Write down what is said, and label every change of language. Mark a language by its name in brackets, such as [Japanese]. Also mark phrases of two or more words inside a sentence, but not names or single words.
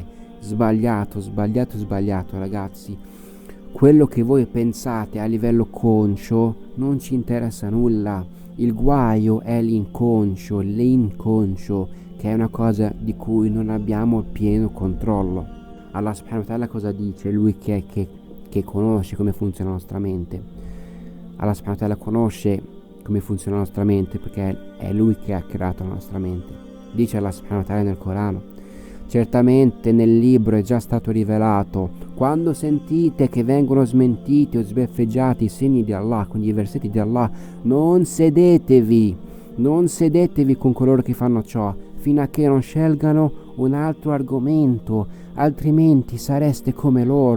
[Italian] Sbagliato ragazzi. Quello che voi pensate a livello conscio non ci interessa nulla. Il guaio è l'inconscio, che è una cosa di cui non abbiamo il pieno controllo. Allah [Arabic] سبحانه وتعالى [Italian] cosa dice? Lui che conosce come funziona la nostra mente. Allah [Arabic] سبحانه وتعالى [Italian] conosce come funziona la nostra mente perché è Lui che ha creato la nostra mente. Dice Allah [Arabic] سبحانه وتعالى [Italian] nel Corano: certamente nel libro è già stato rivelato, quando sentite che vengono smentiti o sbeffeggiati i segni di Allah, quindi i versetti di Allah, non sedetevi con coloro che fanno ciò, fino a che non scelgano un altro argomento, altrimenti sareste come loro.